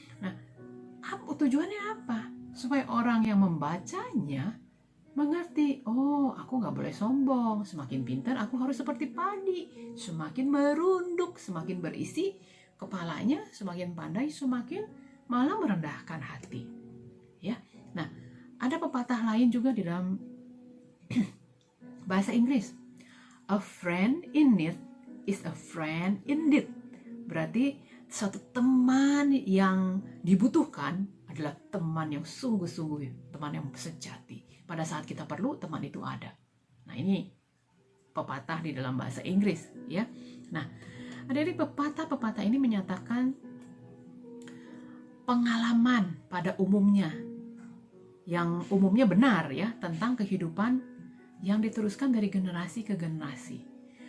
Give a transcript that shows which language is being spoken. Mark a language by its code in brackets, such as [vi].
[id] Nah, tujuannya apa? Supaya orang yang membacanya mengerti, aku nggak boleh sombong, semakin pintar aku harus seperti padi, semakin merunduk, semakin berisi kepalanya, semakin pandai, semakin malah merendahkan hati. Ya, nah ada pepatah lain juga di dalam bahasa Inggris. [en] A friend in need is a friend indeed. [id] Berarti suatu teman yang dibutuhkan adalah teman yang sungguh-sungguh, teman yang sejati. Pada saat kita perlu, teman itu ada. Nah, ini pepatah di dalam bahasa Inggris ya. Nah, adik-adik, pepatah ini menyatakan pengalaman pada umumnya, yang umumnya benar ya, tentang kehidupan yang diteruskan dari generasi ke generasi.